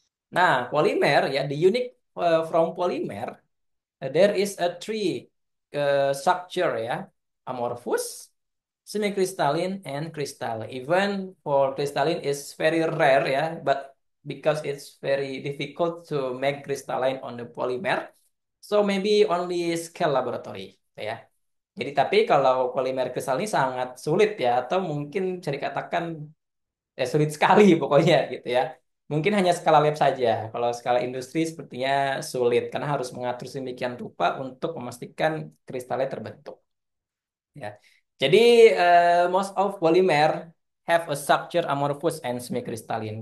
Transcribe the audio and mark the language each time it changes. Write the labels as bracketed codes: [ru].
[id] Nah, polimer ya, [en] the unique from polymer, there is a three structure ya, amorphous, semi-crystalline, and crystal. Even for crystalline is very rare ya, but because it's very difficult to make crystalline on the polymer, so maybe only scale laboratory ya. [id] Jadi tapi kalau polimer kristal ini sangat sulit ya, atau mungkin bisa dikatakan sulit sekali pokoknya gitu ya. Mungkin hanya skala lab saja. Kalau skala industri sepertinya sulit karena harus mengatur sedemikian rupa untuk memastikan kristalnya terbentuk. Ya. Jadi [en] most of polymer have a structure amorphous and semi-crystalline.